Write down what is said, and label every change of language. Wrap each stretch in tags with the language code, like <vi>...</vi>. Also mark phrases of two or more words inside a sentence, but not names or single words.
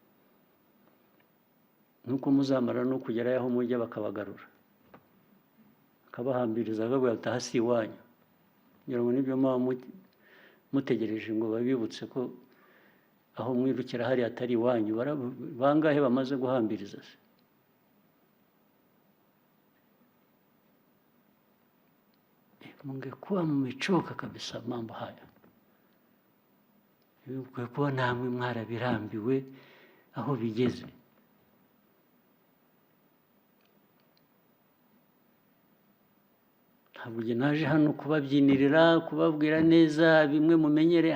<rw>nuko muzamara no kugerayo aho mujya bakabagarura akabahambiriza akabwira ati aha si iwanyu, kugira ngo nibyo muba mutegereje ngo babibutse ko aho mwirukira hari atari iwanyu. Bangahe bamaze guhambiriza se?</rw> <sw>Mungekuwa mmechoka kabisa mambo haya, mungekuwa namwe</sw> <rw>mwarabirambiwe aho bigeze. Ntabwo naje hano kubabyinirira, kubabwira neza bimwe mumenyere.</rw>